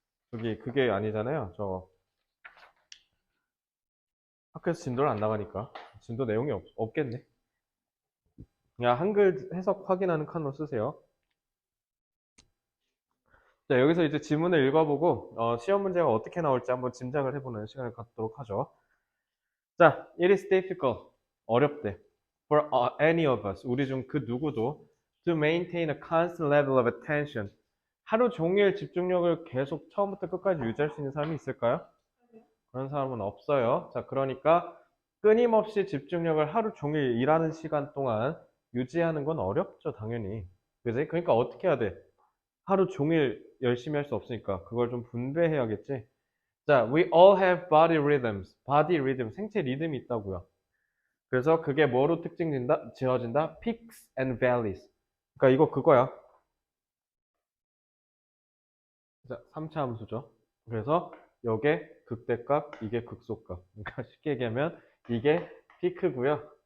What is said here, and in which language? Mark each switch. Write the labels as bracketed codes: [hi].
[ko] 저기 그게 아니잖아요. 저 학교에서 진도를 안 나가니까 진도 내용이 없겠네. 그냥 한글 해석 확인하는 칸으로 쓰세요. 자, 여기서 이제 지문을 읽어보고 시험 문제가 어떻게 나올지 한번 짐작을 해보는 시간을 갖도록 하죠. [en] 자, it is difficult. [ko] 어렵대. [en] For any of us. [ko] 우리 중 그 누구도 [en] to maintain a constant level of attention. [ko] 하루 종일 집중력을 계속 처음부터 끝까지 유지할 수 있는 사람이 있을까요? 그런 사람은 없어요. 자, 그러니까 끊임없이 집중력을 하루 종일 일하는 시간 동안 유지하는 건 어렵죠, 당연히. 그지? 그러니까 어떻게 해야 돼? 하루 종일 열심히 할 수 없으니까 그걸 좀 분배해야겠지. [en] 자, we all have body rhythms. [ko] body rhythm, 생체 리듬이 있다고요. 그래서 그게 뭐로 지어진다? [en] peaks and valleys. [ko] 그러니까 이거 그거야. 자, 3차 함수죠. 그래서 요게 극대값, 이게 극소값. 그러니까 쉽게 얘기하면 이게 피크고요.